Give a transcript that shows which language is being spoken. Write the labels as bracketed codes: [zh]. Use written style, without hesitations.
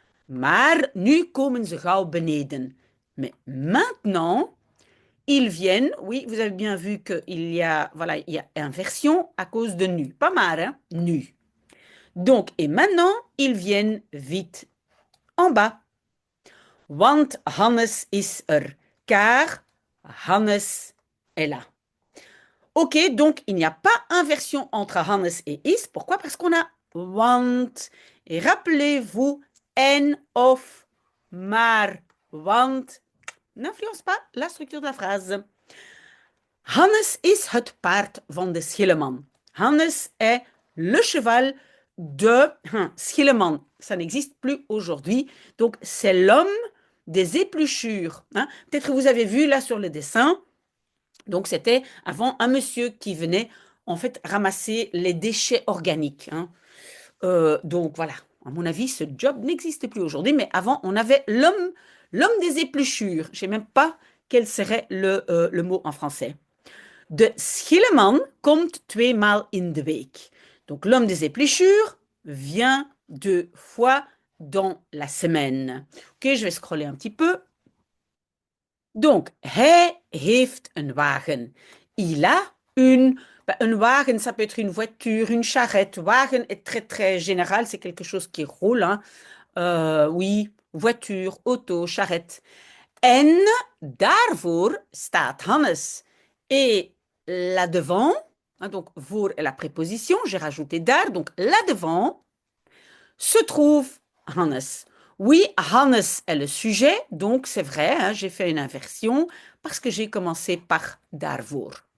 [nl] Maar nu komen ze gauw beneden. [fr] Mais maintenant, ils viennent, oui, vous avez bien vu qu'il y a, voilà, il y a inversion à cause de nu. Pas mal, hein? Nu. Donc, et maintenant, ils viennent vite en bas. [nl] Want Hannes is er. [fr] Car Hannes est là. Ok, donc il n'y a pas inversion entre Hannes et is. Pourquoi? Parce qu'on a want. Et rappelez-vous, en of, maar, want n'influence pas la structure de la phrase. [nl] Hannes is het paard van de Schilleman. [fr] Hannes est le cheval de Schilleman. Ça n'existe plus aujourd'hui. Donc, c'est l'homme des épluchures. Hein. Peut-être que vous avez vu là sur le dessin. Donc, c'était avant un monsieur qui venait en fait ramasser les déchets organiques. Hein. Donc, voilà. À mon avis, ce job n'existe plus aujourd'hui. Mais avant, on avait l'homme des épluchures. Je ne sais même pas quel serait le mot en français. [nl] De Schilleman komt 2 maal in de week. [fr] Donc l'homme des épluchures vient 2 fois dans la semaine. Ok, je vais scroller un petit peu. [nl] Donc, hij heeft een wagen. [fr] Il a une... Un wagen, ça peut être une voiture, une charrette. Wagen est très, très général. C'est quelque chose qui roule. Hein. Oui, voiture, auto, charrette. [nl] En daarvoor staat Hannes. [fr] Et là-devant, hein, donc voor est la préposition, j'ai rajouté daar, donc là-devant se trouve Hannes. Oui, Hannes est le sujet, donc c'est vrai, hein, j'ai fait une inversion parce que j'ai commencé par daarvoor.